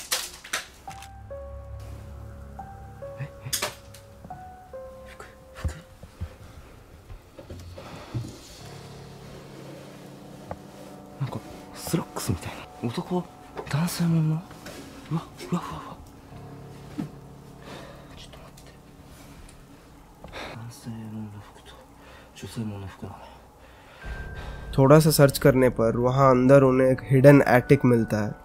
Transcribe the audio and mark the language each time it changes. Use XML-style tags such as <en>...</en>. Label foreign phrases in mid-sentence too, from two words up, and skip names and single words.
<ja>服なんかスラックスみたいな。男、男性もの。うわうわうわうわ。ちょっと待って。男性もの服と女性もの服なの。</ja> <hi>थोड़ा सा सर्च करने पर वहाँ अंदर उन्हें एक</hi> <en>hidden attic</en> <hi>मिलता है।</hi>